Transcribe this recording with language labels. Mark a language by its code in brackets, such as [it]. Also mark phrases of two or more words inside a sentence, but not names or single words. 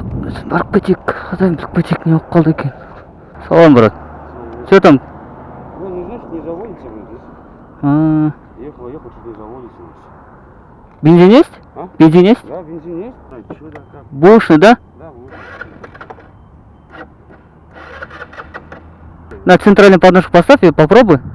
[kk] Барып кетейік. Құдайым біліп кетейік, не болып қалды екен. Салам, [ru] брат. Что там? Вы не знаете, не заводите вы здесь? Ехал, теперь заводите у нас. Бензин есть? А? Бензин есть? Да, бензин есть. Что да, как? Бушный, да? Да, бушный. На центральную подножку поставь и попробуй.